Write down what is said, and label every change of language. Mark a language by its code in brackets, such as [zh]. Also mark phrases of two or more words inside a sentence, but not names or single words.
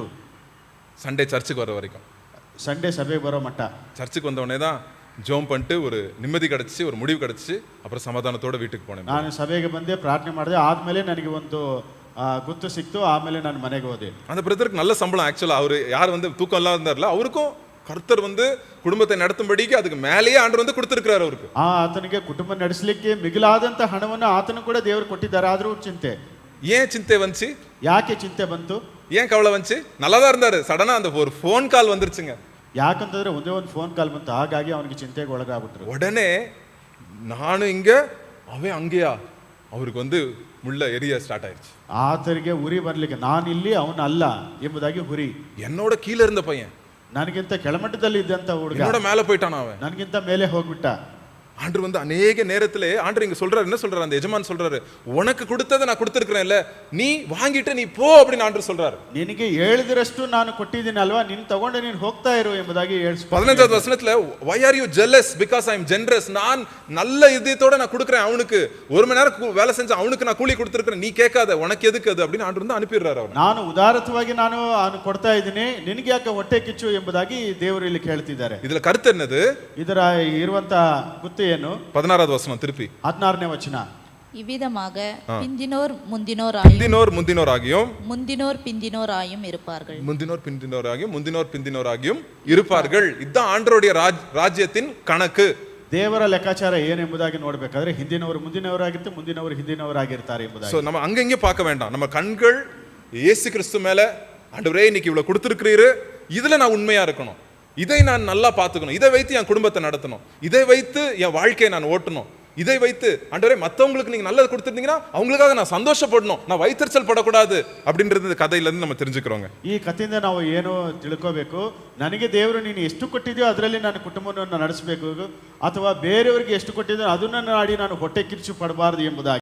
[ta] சண்டே சர்ச்சுக்கு வர வரைக்கும், [kn] ಸಂಡೇ ಸಭೆಗೆ ಬರೋ ಮಟ್ಟ, [ta] சர்ச்சுக்கு வந்த உடனே தான் ஜோம் பண்ணிட்டு ஒரு நிம்மதி கிடைச்சி, ஒரு முடிவு கிடைச்சி, அப்புறம் சமாதானத்தோட வீட்டுக்கு போனேன். [kn] ನಾನು ಸಭೆಗೆ ಬಂದೆ, ಪ್ರಾರ್ಥನೆ ಮಾಡಿದೆ. ಆದ್ಮೇಲೆ ನನಗೆ ಒಂದು ಗುತ್ತು ಸಿಕ್ತು. ಆಮೇಲೆ ನಾನು ಮನೆಗೆ ಹೋದೆ. [ta] அந்த பிரதருக்கு நல்ல சம்பளம். ஆக்சுவலா அவர் யார் தூக்கம் எல்லாம் இருந்தார்ல, அவருக்கும் கர்த்தர் குடும்பத்தை நடத்தும்படிக்கு அதுக்கு மேலேயே ஆண்டவர் கொடுத்திருக்கிறார் அவருக்கு. [kn] ಆತನಿಗೆ ಕುಟುಂಬ ನಡೆಸಲಿಕ್ಕೆ ಮಿಗಿಲಾದಂತ ಹಣವನ್ನು ಆತನು ಕೂಡ ದೇವರು ಕೊಟ್ಟಿದ್ದಾರೆ. ಆದರೂ ಚಿಂತೆ. [ta] ஏன் சிந்தை வந்துச்சு? [kn] ಯಾಕೆ ಚಿಂತೆ ಬಂತು? [ta] ஏன் கவலை வந்துச்சு? நல்லா தான் இருந்தாரு. சடனா அந்த ஒரு ஃபோன் கால் வந்துருச்சுங்க. [kn] ಯಾಕಂತಂದ್ರೆ ಒಂದೇ ಒಂದು ಫೋನ್ ಕಾಲ್ ಬಂತು, ಹಾಗಾಗಿ ಅವನಿಗೆ ಚಿಂತೆಗೆ ಒಳಗಾಗ್ಬಿಟ್ರು. [ta] உடனே நானும் இங்க அவன் அங்கேயா அவருக்கு வந்து முள்ள எரிய ஸ்டார்ட் ஆயிடுச்சு. [kn] ಆತರಿಗೆ ಉರಿ ಬರ್ಲಿಕ್ಕೆ ನಾನಿಲ್ಲಿ ಅವನು ಅಲ್ಲ ಎಂಬುದಾಗಿ ಉರಿ. [ta] என்னோட கீழ இருந்த பையன் [kn] ನನಗಿಂತ ಕೆಳಮಟ್ಟದಲ್ಲಿ ಇದ್ದಂತ ಹುಡುಗ [ta] என்னோட மேல போயிட்டான் அவன். [kn] ನನಗಿಂತ ಮೇಲೆ ಹೋಗ್ಬಿಟ್ಟ. [ta] ஆண்டவர் வந்து அநேக நேரத்திலே ஆண்டவர் இங்க சொல்றாரு, என்ன சொல்றாரு, அந்த எஜமான் சொல்றாரு, உனக்கு கொடுத்ததை நான் கொடுத்திருக்கிறேன்ல, நீ வாங்கிட்டு நீ போ அப்படின்னு ஆண்டவர் சொல்றாரு. [kn] ನಿನಗೆ ಹೇಳಿದರಷ್ಟು ನಾನು ಕೊಟ್ಟಿದ್ದೀನಿ ಅಲ್ವಾ, ನೀನು ತಗೊಂಡು ನೀನು ಹೋಗ್ತಾ ಇರು ಎಂಬುದಾಗಿ ಹೇಳಿಸ್ತಾರೆ. [ta] 15வது வசனத்துல [en] why are you jealous because I am generous, [ta] நான் நல்ல இதயத்தோட நான் கொடுக்கிறேன் அவனுக்கு, ஒரு மணி நேரம் வேலை செஞ்ச அவனுக்கு நான் கூலி கொடுத்திருக்கிறேன், நீ கேட்காத, உனக்கு எதுக்கு அது அப்படின்னு ஆண்டவர் வந்து அனுப்பிடுறாரு அவனை. [kn] ನಾನು ಉದಾರತವಾಗಿ ನಾನು ಕೊಡ್ತಾ ಇದ್ದೀನಿ, ನಿನಗೆ ಯಾಕೆ ಹೊಟ್ಟೆ ಕಿಚ್ಚು ಎಂಬುದಾಗಿ ದೇವರು ಇಲ್ಲಿ ಕೇಳ್ತಿದ್ದಾರೆ. [ta] இதுல கருத்து என்னது? [kn] ಇದರ ಇರುವಂತ ಗುತ್ತು ಏನು? [ta] 16வது வசனம் திருப்பி [kn] 16ನೇ ವಚನ. [ta] இவ்விதமாக பிந்தினோர் முந்தினோராயும் முந்தினோராகியும் முந்தினோர் பிந்தினோராயும் இருப்பார்கள். முந்தினோர் பிந்தினோராகியும் இருப்பார்கள். இதுதான் ஆண்டவருடைய ராஜ்யத்தின் கணக்கு. [kn] ದೇವರ ಲೆಕ್ಕಾಚಾರ ಏನೆಂಬುದಾಗಿ ನೋಡಬೇಕಾದ್ರೆ ಹಿಂದಿನವರು ಮುಂದಿನವರಾಗಿರ್ತಾರೆ, ಮುಂದಿನವರು ಹಿಂದಿನವರಾಗಿರ್ತಾರೆ ಎಂಬುದಾಗಿ. [ta] சோ நம்ம அங்க இங்க பார்க்க வேண்டாம். நம்ம கண்கள் இயேசு கிறிஸ்து மேல, ஆண்டவரே இன்னைக்கு இவ்வளவு கொடுத்திருக்கிறீரு, இதுல நான் உண்மையா இருக்கணும், இதை நான் நல்லா பார்த்துக்கணும், இதை வைத்து என் குடும்பத்தை நடத்தணும், இதை வைத்து என் வாழ்க்கையை நான் ஓட்டணும், இதை வைத்து ஆண்டவரே மற்றவங்களுக்கு நீங்க நல்லது கொடுத்துருந்தீங்கன்னா அவங்களுக்காக நான் சந்தோஷப்படணும், நான் வைத்தறிச்சல் படக்கூடாது அப்படின்றது கதையில இருந்து நம்ம தெரிஞ்சுக்கிறோங்க. [kn] ಈ ಕಥೆಯಿಂದ ನಾವು ಏನು ತಿಳ್ಕೋಬೇಕು? ನನಗೆ ದೇವರು ನೀನು ಎಷ್ಟು ಕೊಟ್ಟಿದೆಯೋ ಅದರಲ್ಲಿ ನಾನು ಕುಟುಂಬವನ್ನು ನಡೆಸಬೇಕು, ಅಥವಾ ಬೇರೆಯವರಿಗೆ ಎಷ್ಟು ಕೊಟ್ಟಿದೆಯೋ ಅದನ್ನ ನಾಡಿ ನಾನು ಹೊಟ್ಟೆ ಕಿಚ್ಚು ಪಡಬಾರದು ಎಂಬುದಾಗಿ.